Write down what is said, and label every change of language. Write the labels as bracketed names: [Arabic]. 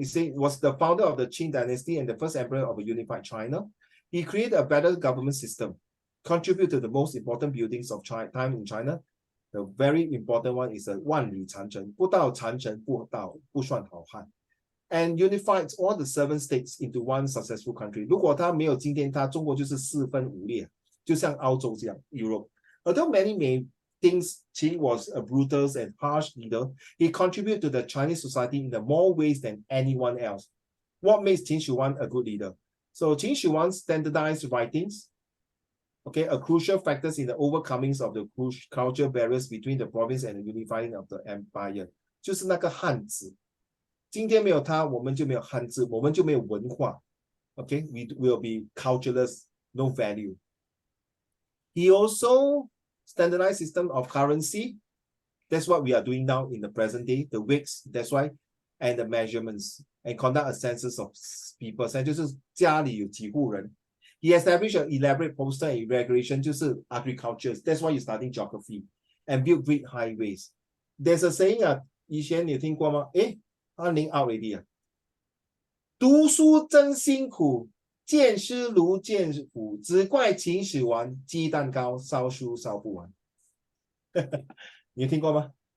[English] He was the founder of the Qin dynasty and the first emperor of a unified China. He created a better government system, contributed to the most important buildings of time in China. The very important one is a [Chinese] 万里长城，不到长城不算好汉。 [English] And unified all the 7 states into one successful country. [Chinese] 如果他没有今天，他中国就是4分5裂，就像澳洲这样 Europe. [English] Although many may think Qin was a brutal and harsh leader, he contributed to the Chinese society in the more ways than anyone else. What makes Qin Shi Huang a good leader? So Qin Shi Huang standardized writings, okay, a crucial factors in the overcomings of the cultural barriers between the province and the unifying of the empire. [Chinese] 就是那个汉字。今天没有它，我们就没有汉字，我们就没有文化。 [English] Okay, we will be cultureless, no value. He also standardized system of currency. That's what we are doing now in the present day. The weights, that's why, and the measurements, and conduct a census of people. [Chinese] 就是家里有几户人。 [English] He established an elaborate postal and regulation, 就是 agriculture. That's why you're studying geography, and built great highways. There's a saying [Chinese] 以前你有听过吗？翰林 [English] out already [Chinese] 读书真辛苦，见师如见虎，只怪秦始皇鸡蛋糕烧书烧不完。你有听过吗？